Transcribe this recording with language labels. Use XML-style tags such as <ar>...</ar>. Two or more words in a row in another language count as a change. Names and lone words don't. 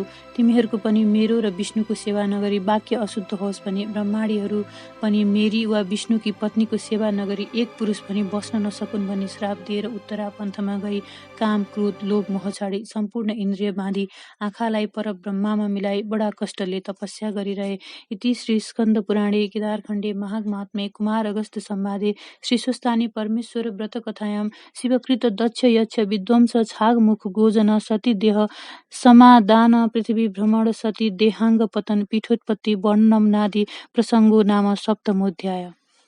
<ne>तिमीहरूको पनि मेरो र विष्णुको सेवा नगरी वाक्य अशुद्ध होस् भनी ब्रह्माणीहरू पनि मेरी वा विष्णुकी पत्नीको सेवा नगरी एक पुरुष भनी बस्न नसकुन् भनी श्राप दिएर उत्तरा पन्थमा गई काम, क्रोध, लोभ, मोह छाडी सम्पूर्ण इन्द्रिय बाँधी आँखालाई पर ब्रह्मामा मिलाई बडा कष्टले तपस्या गरिरहे।</ne> <sa>इति श्री स्कन्द पुराणे केदारखण्डे महात्म्ये कुमार अगस्त्य संवादे श्री स्वस्थानी परमेश्वर व्रत कथायां शिवकृत दक्ष यक्ष विध्वंस छागमुख गोजन सती देह समादान पृथ्वी भ्रमण सती देहांग पतन पीठोत्पत्ति वर्णनम नादि प्रसंगो नाम सप्तमोध्याय।</sa>